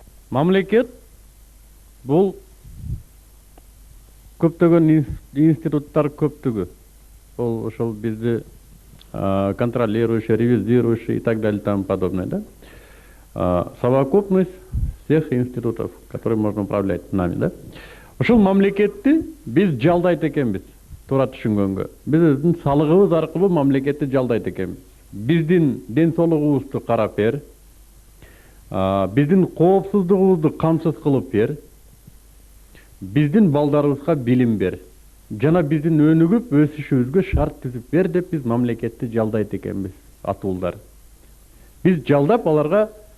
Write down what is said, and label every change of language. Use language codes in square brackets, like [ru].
[ky] Мамлекет бул көптөгөн институттар көптүгү. Ол ошол бизди [ru] контролирующий, ревизирующий и так далее и тому подобное, да? Совокупность всех институтов, которые можно управлять нами, да? [ky] Ошол мамлекетти биз жалдайт экенбиз, туура түшүнгөнгө. Биздин салыгыбыз аркылуу мамлекетти жалдайт экенбиз. Биздин ден соолугубузду карап бер, биздин коопсуздугубузду камсыз кылып бер, биздин балдарыбызга билим бер, жана биздин өнүгүп өсүшүбүзгө шарт түзүп бер деп биз мамлекетти жалдайт экенбиз, атуулдар. Биз жалдап аларга